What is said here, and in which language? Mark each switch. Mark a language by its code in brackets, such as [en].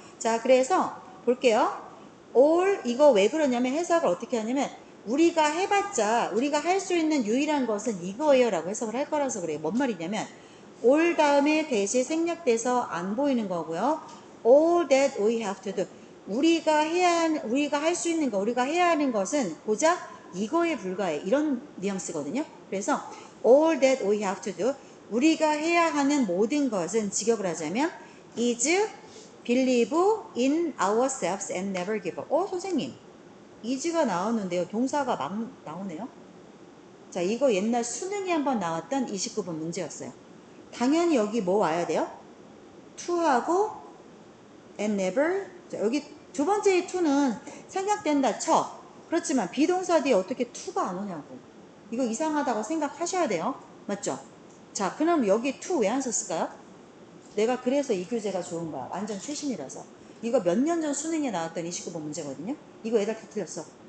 [ko] 자, 그래서 볼게요. all 이거 왜 그러냐면 해석을 어떻게 하냐면 우리가 해봤자 우리가 할 수 있는 유일한 것은 이거예요 라고 해석을 할 거라서 그래요. 뭔 말이냐면 all 다음에 대시 생략돼서 안 보이는 거고요. [en] all that we have to do [ko] 우리가 할 수 있는 거 우리가 해야 하는 것은 고작 이거에 불과해. 이런 뉘앙스거든요. [en] 그래서 all that we have to do [ko] 우리가 해야 하는 모든 것은 직역을 하자면 [en] is believe in ourselves and never give up. [ko] 선생님 is가 나오는데요. 동사가 막 나오네요. 자 이거 옛날 수능에 한번 나왔던 29번 문제였어요. 당연히 여기 뭐 와야 돼요? [en] to하고 and never. [ko] 자, 여기 두 번째 to는 생략된다 쳐. 그렇지만 비동사 뒤에 어떻게 to가 안 오냐고. 이거 이상하다고 생각하셔야 돼요. 맞죠? 자, 그럼 여기 to 왜 안 썼을까요? 내가 그래서 이 교재가 좋은 거야. 완전 최신이라서. 이거 몇 년 전 수능에 나왔던 29번 문제거든요. 이거 애들 다 틀렸어.